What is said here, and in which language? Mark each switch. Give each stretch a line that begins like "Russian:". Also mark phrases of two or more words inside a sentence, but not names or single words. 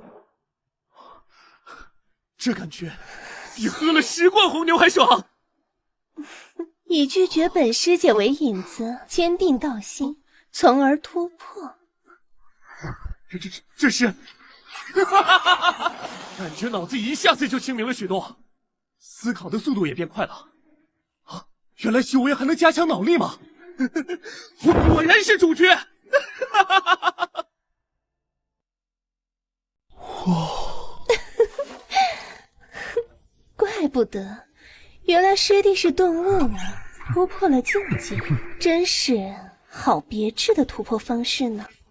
Chinese: 這感覺比喝了10罐紅牛還爽。以拒絕本師姐為引子，堅定道心，從而突破。這是，感覺腦子一下子就清明了許多，思考的速度也變快了。原来修為還能加強腦力嗎？我果然是主角！怪不得，原來师弟是顿悟呢，突破了境界，真是好別致的突破方式呢。